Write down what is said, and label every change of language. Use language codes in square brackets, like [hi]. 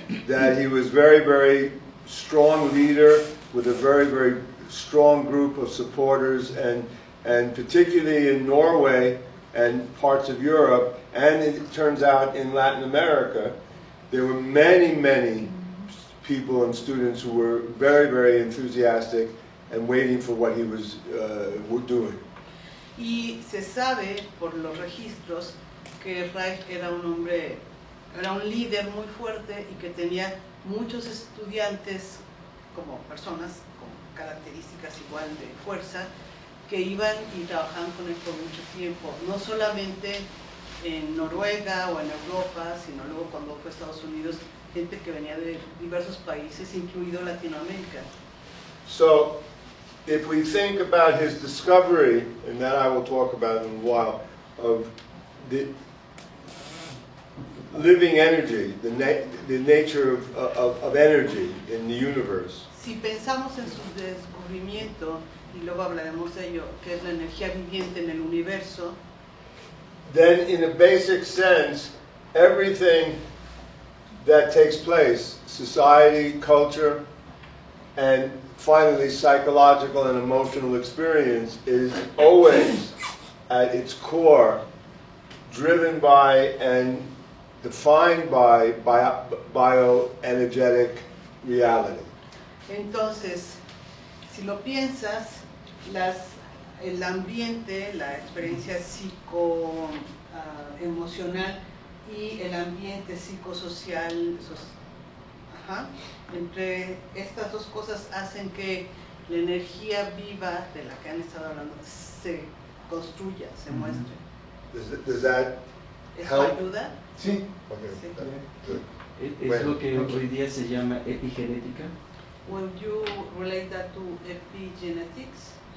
[en] that he was very, very strong leader with a very, very strong group of supporters, and particularly in Norway and parts of Europe, and it turns out in Latin America, there were many, many people and students who were very, very enthusiastic and waiting for what he was doing. [es] Y se sabe por los registros que Reich era un líder muy fuerte y que tenía muchos estudiantes como personas con características igual de fuerza que iban y trabajaban con él por mucho tiempo, no solamente en Noruega o en Europa, sino luego cuando fue a Estados Unidos, gente que venía de diversos países, incluido Latinoamérica. [en] So, if we think about his discovery, and that I will talk about in a while, of the living energy, the nature of energy in the universe, [es] Si pensamos en su descubrimiento, y luego hablaremos de ello, que es la energía viviente en el universo, [en] then in a basic sense, everything that takes place, society, culture, and finally psychological and emotional experience, is always at its core driven by and defined by bioenergetic reality. [es] entonces, si lo piensas, el ambiente, la experiencia psicoemocional y el ambiente psicosocial Ajá. Entre estas dos cosas hacen que la energía viva de la que han estado hablando se construya, se muestre. [en] Does that [es] ¿Eso [en] help? [es] ayuda? Sí. [en] Okay, [es] Sí. [en] good. [es] Es Bueno. lo que hoy día se llama epigenética. [en] Will you relate that to epigenetics?